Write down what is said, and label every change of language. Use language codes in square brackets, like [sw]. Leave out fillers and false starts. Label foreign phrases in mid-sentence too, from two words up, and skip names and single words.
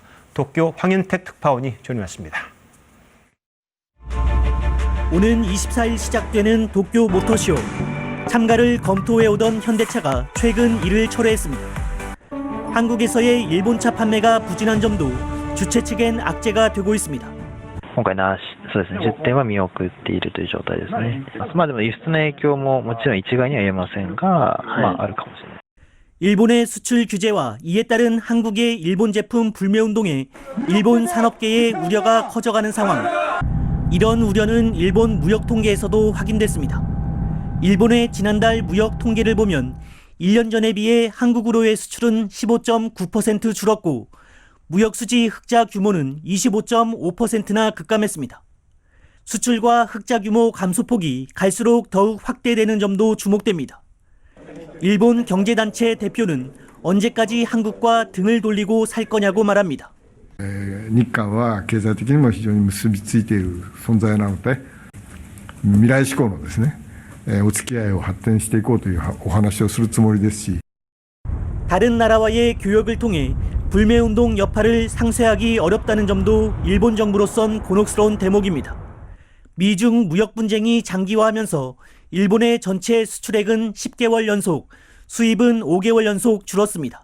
[ko] 도쿄 황윤택 특파원이 전해왔습니다. 오는 24일 시작되는 도쿄 모터쇼. 참가를 검토해오던 현대차가 최근 이를 철회했습니다. 한국에서의 일본차 판매가 부진한 점도 주최 측엔 악재가 되고 있습니다. [ja] 今回そうですね、10点は見送っているという状態ですね。でも輸出の影響ももちろん一概には言えませんが、あるかもしれない。 [ko] 일본의 수출 규제와 이에 따른 한국의 일본 제품 불매 운동에 일본 산업계의 우려가 커져가는 상황. 이런 우려는 일본 무역 통계에서도 확인됐습니다. 일본의 지난달 무역 통계를 보면 1년 전에 비해 한국으로의 수출은 15.9% 줄었고 무역 수지 흑자 규모는 25.5%나 급감했습니다. 수출과 흑자 규모 감소폭이 갈수록 더욱 확대되는 점도 주목됩니다. 일본 경제단체 대표는 언제까지 한국과 등을 돌리고 살 거냐고 말합니다. [ja] 日韓は経済的にも非常に結びついている存在なので、未来志向のですね、お付き合いを発展していこうというお話をするつもりですし。 [ko] 다른 나라와의 교역을 통해 불매운동 여파를 상쇄하기 어렵다는 점도 일본 정부로선 곤혹스러운 대목입니다. 미중 무역 분쟁이 장기화하면서 일본의 전체 수출액은 10개월 연속, 수입은 5개월 연속 줄었습니다.